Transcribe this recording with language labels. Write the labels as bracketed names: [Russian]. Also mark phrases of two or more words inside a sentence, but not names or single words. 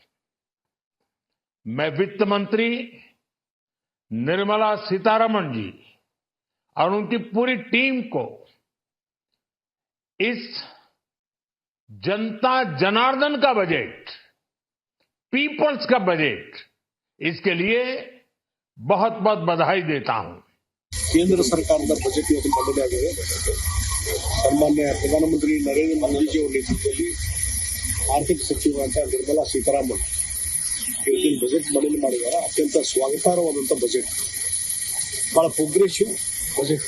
[Hindi] मैं वित्त मंत्री निर्मला सीतारमण जी और उनकी पूरी टीम को इस जनता जनार्दन का बजट, पीपल्स का बजट, इसके लिए बहुत बहुत बधाई देता हूं. [Kannada] ಕೇಂದ್ರ ಸರ್ಕಾರದ ಬಜೆಟ್ ಇವತ್ತು ಮಂಡನೆಯಾಗಿದೆ. ಸನ್ಮಾನ್ಯ ಪ್ರಧಾನಮಂತ್ರಿ ನರೇಂದ್ರ ಮೋದಿಜಿ ಅವರ ನೇತೃತ್ವದಲ್ಲಿ ಆರ್ಥಿಕ ಸಚಿವರಾದ ನಿರ್ಮಲಾ ಸೀತಾರಾಮನ್ ಇವತ್ತಿನ ಬಜೆಟ್ ಮಂಡನೆ ಮಾಡಿದ್ದಾರೆ. ಅತ್ಯಂತ ಸ್ವಾಗತಾರ್ಹವಾದಂಥ ಬಜೆಟ್, ಬಹಳ [English] progressive budget.